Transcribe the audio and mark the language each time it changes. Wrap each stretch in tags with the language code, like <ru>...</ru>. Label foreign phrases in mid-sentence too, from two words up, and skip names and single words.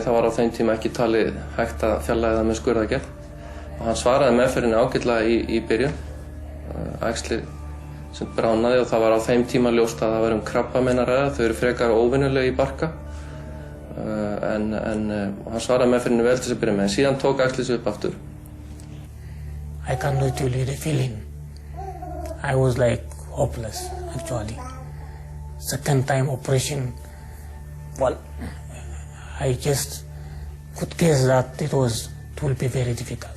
<is>Það var á þeim tíma ekki talið hægt að fjarlæga það með skurðaðgerð og hann svaraði meðferðinni ágætlega í byrjun. Æxli sem bránaði og það var á þeim tíma ljóst að það var krabbamein að ræða. Þau eru frekar óvenjuleg í barka. En hann svaraði meðferðinni vel til þess að byrja með, en síðan tók æxlið sig upp aftur.</is> <en>I cannot tell you the feeling. I was hopeless, actually. Second time operation, I just could guess that it will be very difficult.</en>